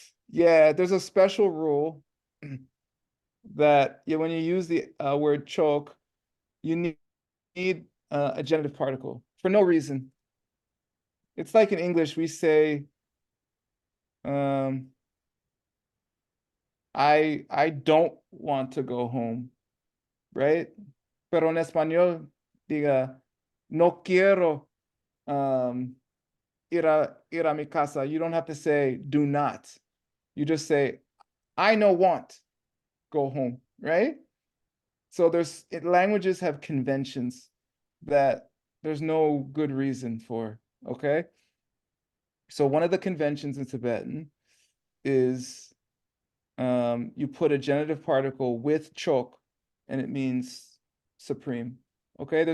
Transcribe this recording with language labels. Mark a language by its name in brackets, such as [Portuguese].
[English] Yeah, there's a special rule that when you use the word choke, you need a genitive particle for no reason. It's like in English, we say, I don't want to go home, right? [Spanish] Pero en español, diga, no quiero ir a mi casa. [English] You don't have to say do not. You just say, I no want, go home, right? So languages have conventions that there's no good reason for, okay? So one of the conventions in Tibetan is you put a genitive particle with chok, and it means supreme, okay?